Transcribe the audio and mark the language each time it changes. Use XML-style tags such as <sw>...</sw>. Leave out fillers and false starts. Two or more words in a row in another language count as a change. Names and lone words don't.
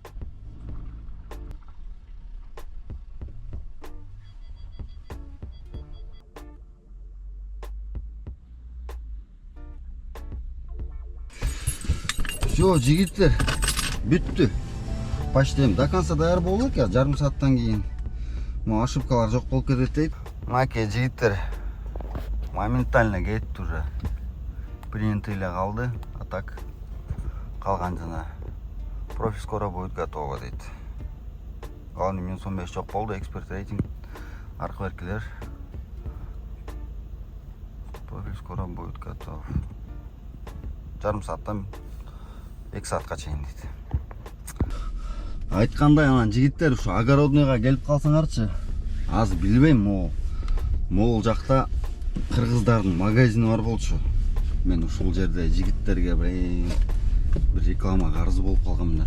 <ky>Всё, жигиттер, бүттү.</ky> <ru>Почти до конца</ru> <ky>даяр болду экен, жарым сааттан кийин. Ошибкалар жок болуп кетет дейт. Маке, жигиттер, моментально кетти уже. Принято эле калды,</ky> <ru>а так</ru> <ky>калган жана</ky> <ru>профиль скоро будет готово</ru> <ky>дейт.</ky> <ru>Главный минус</ru> <ky>15 жок болду, эксперт рейтинг, аркы беркилер.</ky> <ru>Профиль скоро будет готов.</ru> <ky>Жарым сааттан 2 саатка чейин дейт. Айткандай, анан жигиттер, ушу огородныйга келип калсаңарчы. Азыр билбейм, могул жакта кыргыздардын магазини бар болчу. Мен ушул жерде жигиттерге бир реклама карызы болуп калганмын.</ky>